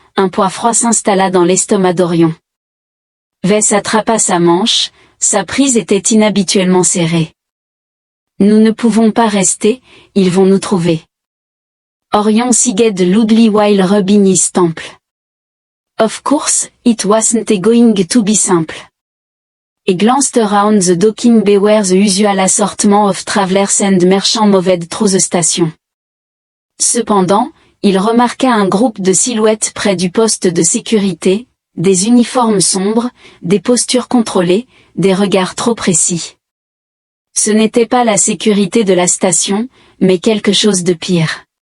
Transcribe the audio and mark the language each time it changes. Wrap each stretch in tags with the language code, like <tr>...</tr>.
<fr>Un poids froid s'installa dans l'estomac d'Orion. Vess attrapa sa manche, sa prise était inhabituellement serrée. Nous ne pouvons pas rester, ils vont nous trouver. Orion Siged Ludli Weil Rubinis Temple.</fr> <en>Of course, it wasn't going to be simple. He glanced around the docking bay where the usual assortment of travelers and merchants moved through the station.</en> <fr>Cependant, il remarqua un groupe de silhouettes près du poste de sécurité, des uniformes sombres, des postures contrôlées, des regards trop précis. Ce n'était pas la sécurité de la station, mais quelque chose de pire.</fr>